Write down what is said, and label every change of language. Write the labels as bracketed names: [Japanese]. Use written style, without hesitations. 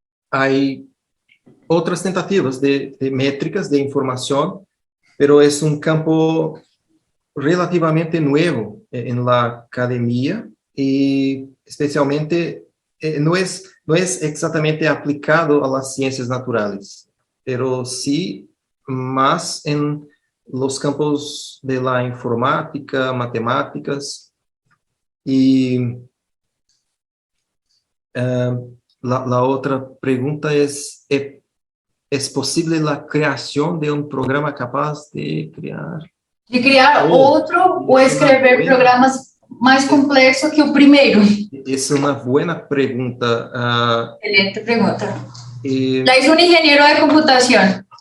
[Spanish] hay otras tentativas de métricas de información, pero es un campo relativamente nuevo en la academia y especialmente no es exactamente aplicado a las ciencias naturales, pero sí más en los campos de la informática, matemáticas y la otra pregunta es posible la creación de un programa capaz de crear? [Portuguese] De criar outro ou escrever programas mais complexos que o primeiro? Essa é uma boa pergunta. Excelente pergunta. [Spanish] La hizo un ingeniero de computación.